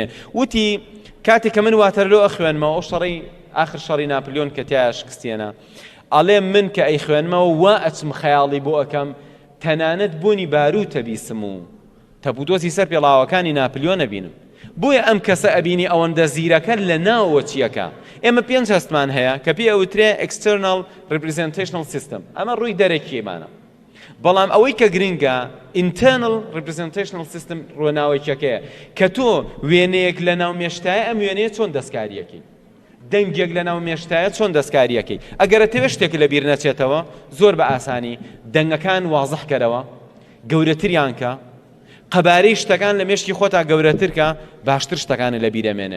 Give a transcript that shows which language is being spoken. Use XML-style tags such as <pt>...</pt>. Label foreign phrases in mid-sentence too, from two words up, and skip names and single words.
<ckb>وتی کاتێک کە من واتەرلۆ ئەخوێنمەوە، ئەو شەڕی ئاخر شەڕی ناپلیۆن کە تیا شکستێنە، ئەڵێ من کە ئەیخوێنمەوە وا ئەچم خەیاڵی بۆ ئەەکەم تەنانەت بوونی باروتە بیسم و تەبودۆزی سەر پێڵاوەکانی ناپلیۆن ئەبینم. بۆیە ئەم کەسە ئەبینی ئەوەندە زیرەکە لە ناوەوە چیەکە. ئێمە پێنج هەستمان هەیە کە پێ ئەوترێ</ckb> <en>external representational system،</en> <ckb>ئەمە ڕووی دەرەکیێمانە. بەڵام ئەوەی کە گرنگە</ckb> <en>internal representational system</en> <ckb>ڕۆناوێکەکەیە کە تۆ وێنەیەک لە ناو مێشتایە، ئەم وێنەیە چۆن دەستکاریەکەی، دەنگێک لە ناو مێشتایە چۆن دەستکاریەکەی. ئەگەرە تەوێ شتێک لە بیر نەچێتەوە، زۆر بە ئاسانی دەنگەکان وازەح کەرەوە، گەورەتریان کە، قەبارەی شتەکان لە مێشکی خۆتا گەورەترکە، باشتر شتەکانە لە بیرەمێنێ.</ckb>